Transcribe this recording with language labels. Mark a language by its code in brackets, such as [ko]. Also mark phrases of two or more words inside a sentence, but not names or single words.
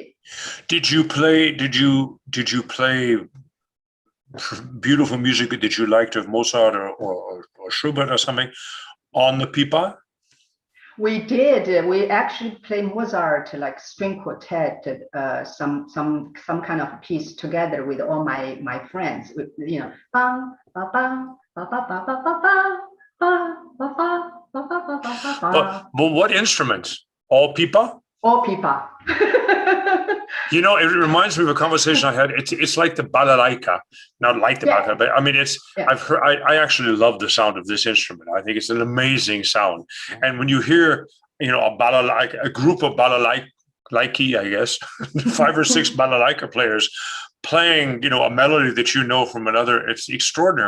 [en] Did you play beautiful music that you liked of Mozart or Schubert or something on the Pipa? We did. We actually played Mozart, like string quartet, some kind of piece together with all my friends. Bang, ba, bang, ba, ba, ba, ba, ba, ba, ba, ba, ba, ba, ba. But what instruments? All Pipa? All Pipa. It reminds me of a conversation I had. It's like the balalaika, not like the balalaika, but I mean, I've heard. I actually love the sound of this instrument. I think it's an amazing sound. And when you hear, a balalaika, a group of balalaiki, I guess, 5 or 6 balalaika players playing, a melody that from another, it's extraordinary.